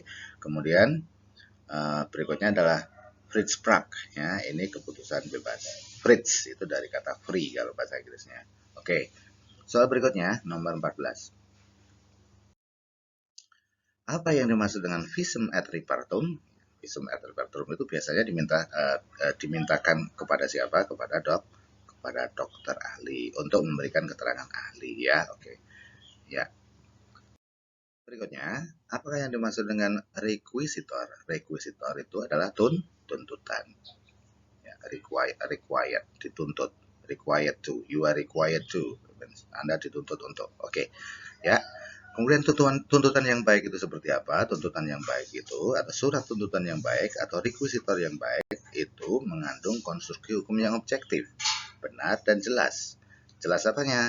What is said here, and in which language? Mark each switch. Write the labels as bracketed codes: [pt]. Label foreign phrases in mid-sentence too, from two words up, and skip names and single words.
[id] Kemudian berikutnya adalah vrijspraak ya, ini keputusan bebas. Vrij itu dari kata free kalau bahasa Inggrisnya. Oke. Soal berikutnya nomor 14. Apa yang dimaksud dengan [la] visum et repertum? Visum et repertum [id] itu biasanya dimintakan kepada siapa? Kepada dokter ahli untuk memberikan keterangan ahli ya. Oke. Ya. Berikutnya, apakah yang dimaksud dengan requisitor? Requisitor itu adalah tuntutan. Ya, required dituntut. [en] Required to, you are required to. [id] Anda dituntut untuk. Oke. Ya. Kemudian tuntutan yang baik itu seperti apa? Tuntutan yang baik itu atau surat tuntutan yang baik atau requisitor yang baik itu mengandung konstruksi hukum yang objektif, benar dan jelas. Jelas apanya?